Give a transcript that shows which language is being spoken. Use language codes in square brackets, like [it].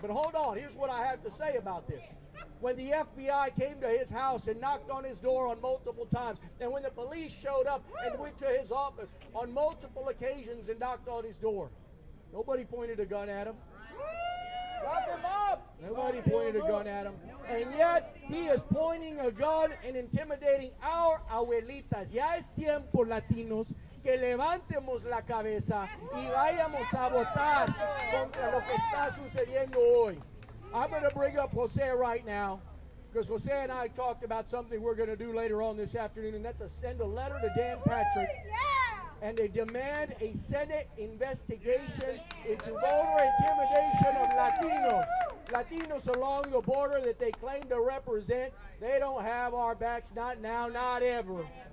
[en] But hold on, here's what I have to say about this. When the FBI came to his house and knocked on his door on multiple times, and when the police showed up and went to his office on multiple occasions and knocked on his door, nobody pointed a gun at him. Lock him up! Nobody pointed a gun at him. And yet, he is pointing a gun and intimidating our abuelitas. [es] Ya es tiempo, latinos, que levantemos la cabeza y vayamos a votar contra lo que está sucediendo hoy. [en] I'm going to bring up Jose right now, because Jose and I talked about something we're going to do later on this afternoon, and that's send a letter to Dan Patrick. And they demand a Senate investigation into voter intimidation of Latinos. Latinos along the border that they claim to represent, they don't have our backs, not now, not ever.